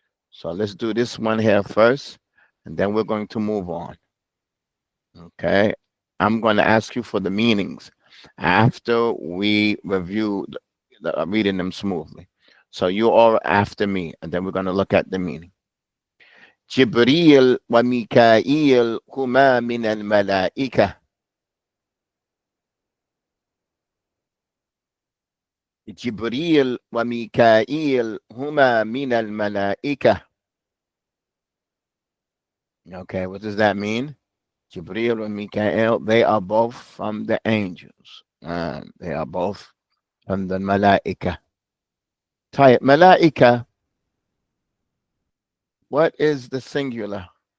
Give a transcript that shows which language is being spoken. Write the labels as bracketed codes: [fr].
[en] So let's do this one here first, and then we're going to move on. Okay? I'm going to ask you for the meanings after we review reading them smoothly. So you are after me, and then we're going to look at the meaning. [ar] جبريل وميكائيل هما من الملائكة. جبريل وميكائيل هما من الملائكة. [en] Okay, what does that mean? Jibril and Mikael, they are both from the angels. They are both from the malaika. طيب, malaika. What is the singular?